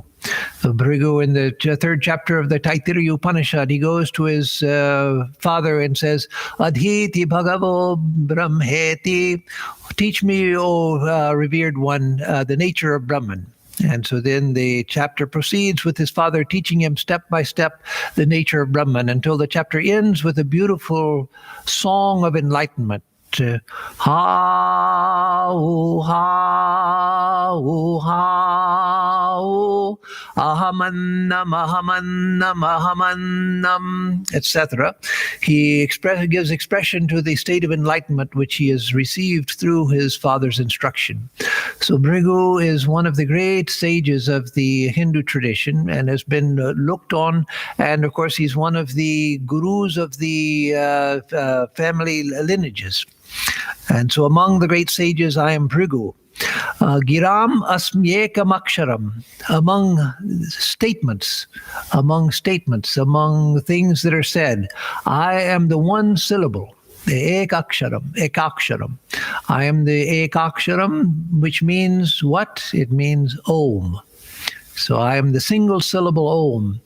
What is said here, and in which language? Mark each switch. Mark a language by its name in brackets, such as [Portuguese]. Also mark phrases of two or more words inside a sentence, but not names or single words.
[English] Bhrigu, in the third chapter of the Taittiriya Upanishad, he goes to his father and says, [Sanskrit] अधीति भगवो ब्रह्मेति, [English] teach me, O revered one, the nature of Brahman. And so then the chapter proceeds with his father teaching him step by step the nature of Brahman until the chapter ends with a beautiful song of enlightenment. [Sanskrit] हा-उ, हा-उ, हा-उ, अहमन्नम्, अहमन्नम्, अहमन्नम्, ahamannam, [English] etc. He gives expression to the state of enlightenment which he has received through his father's instruction. So Bhrigu is one of the great sages of the Hindu tradition and has been looked on, and of course he's one of the gurus of the family lineages. And so among the great sages, I am Bhrigu. [Sanskrit] गिराम् अस्म्येकम् अक्षरम्. [English] Among statements, among things that are said, I am the one syllable, the ekaksharam. I am the ekaksharam, which means what? It means Om. So I am the single syllable Om.